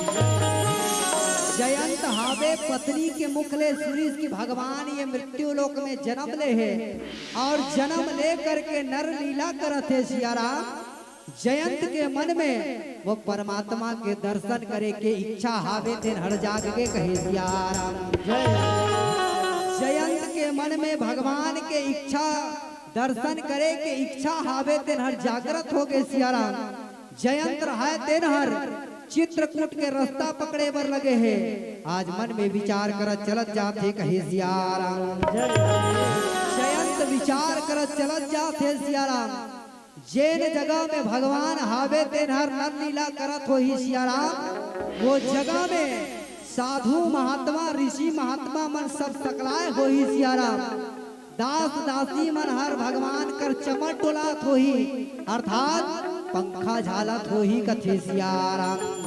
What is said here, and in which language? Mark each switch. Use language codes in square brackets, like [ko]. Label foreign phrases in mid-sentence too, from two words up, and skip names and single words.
[hne] जयंत हावे पत्नी के मुखले सुनी कि भगवान ये मृत्यु लोक में जन्म ले है और जन्म ले करके नर लीला करत है सिया राम। जयंत के मन में वो परमात्मा के दर्शन करे के इच्छा हावे थे हर जाग के कहे सिया राम। जयंत के मन में भगवान के इच्छा दर्शन करे के इच्छा हावे थे हर जागृत हो गए सिया राम। जयंत रहा तेन हर चित्रकूट के रास्ता पकड़े बर लगे है। आज मन में विचार कर चलत जाते कहे सिया राम। जयंत विचार कर चलत जाते सिया राम। जेन जगह में भगवान हावे तेन हर नर लीला करत हो ही सिया राम। वो जगह में साधु महात्मा ऋषि महात्मा मन सब सकलाए हो ही सिया राम। दास दासी मन हर भगवान कर चमट डोलात हो ही अर्थात पंखा झालत हो ही कथे सिया राम।